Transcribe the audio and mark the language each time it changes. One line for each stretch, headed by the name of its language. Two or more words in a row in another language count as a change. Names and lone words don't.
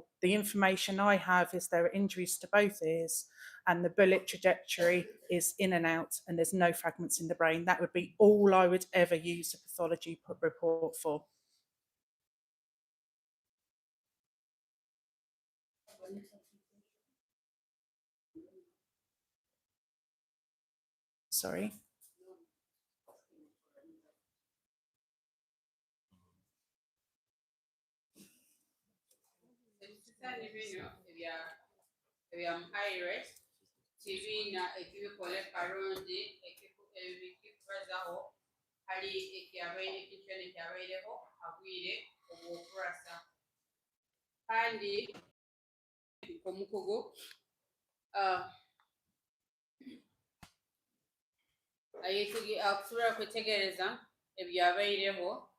English: The information I have is there are injuries to both ears and the bullet trajectory is in and out and there's no fragments in the brain. That would be all I would ever use a pathology report for. Sorry.
Nyoro: Ebisisani bino ebya muhaire kibiina ekibikola kalungi ekikubazaho hali ekintu ekyabaireho habwire obw'okurasa kandi omukugu akusobola kwetegereza ebyabaireho